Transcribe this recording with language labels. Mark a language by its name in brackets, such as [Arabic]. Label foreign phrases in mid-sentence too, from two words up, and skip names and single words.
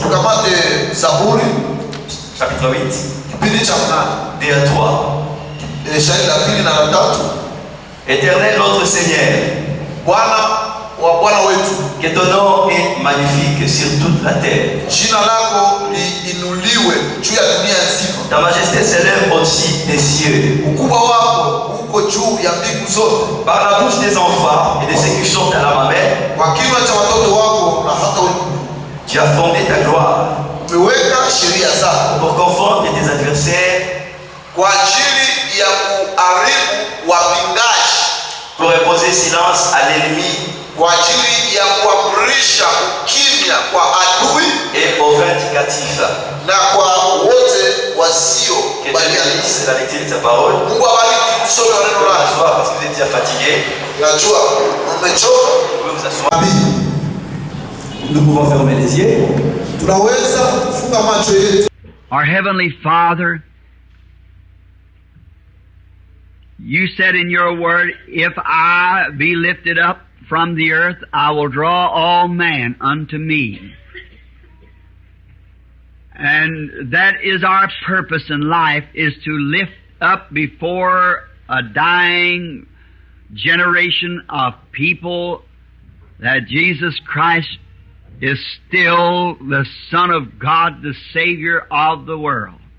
[French] Chapitre 8. 2 à 3. Éternel notre Seigneur, que ton nom est magnifique sur toute la terre. Ta majesté s'élève au-dessus au-dessus des cieux. [Swahili] Ukubwa wako uko juu ya mbingu zote. [French] Par la bouche des enfants et de ceux qui sont à la mamelle, [Swahili] Kwa kinywa cha watoto wako na hata [French] tu as fondé ta gloire [Swahili] umeweka sheria zako [French] pour confondre tes adversaires, [Swahili] kwa ajili ya kuharibu wapingaji, [French] pour imposer silence à l'ennemi [Swahili] kwa ajili ya kuamrisha ukimya kwa adui [French] et aux vindicatifs. [Swahili] na kwa wote wasio [French] Que Dieu [Swahili] baliana. [French] bénisse la lecture de sa parole. [Swahili] Mungu abariki msomi wa neno [French] Vous [Swahili] lake. [French] asseoir parce que vous êtes déjà fatigué. [Swahili] Najua mmechoka. [French] Vous pouvez vous asseoir. Nous pouvons fermer les yeux. [Swahili] Tunaweza kufunga macho yetu. [English] Our Heavenly Father, you said in your word, if I be lifted up from the earth, I will draw all man unto me. And that is our purpose in life, is to lift up before a dying generation of people that Jesus Christ is still the Son of God, the Savior of the world.